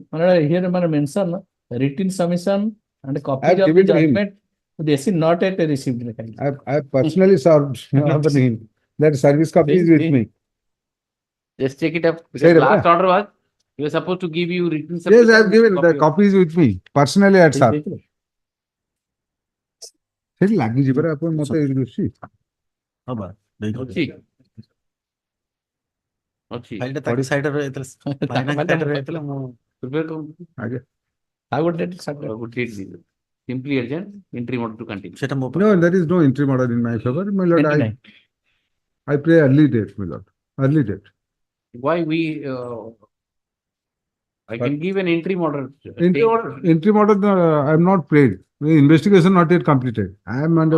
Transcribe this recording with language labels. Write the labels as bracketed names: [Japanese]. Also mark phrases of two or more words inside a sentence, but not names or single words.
[English] Here I mention written submission and a I copy have of the given to him. judgment. This is not yet received. I have personally served upon him. That service copy is with me. Just check it up. Say Because it, last huh? order was, you were supposed to give you written submission. Yes, I have given. The copy is with me. Personally, I had served. [Odia] ସେଠି ଲାଗିଯିବରେ ଆପଣ ମତେ ଦୋଷୀ ଅଛି। ଫାଇଲଟା ତାଙ୍କ ସାଇଡରେ ରହିଥିଲା ଫାଇନାଲ ସାଇଡରେ ରହିଥିଲା ମୁଁ Prepare କରନ୍ତୁ। ଆଜ୍ଞା। [English] I would date it. Would date this. Simply urgent, entry order to continue. [Odia] ସେଟା ମୋ [English] No, there is no interim order in my favor. My lord, 29. I pray early date, my lord. Early date. Why we, I can give an interim order. Interim order, I am not prayed. The investigation not yet completed. I am under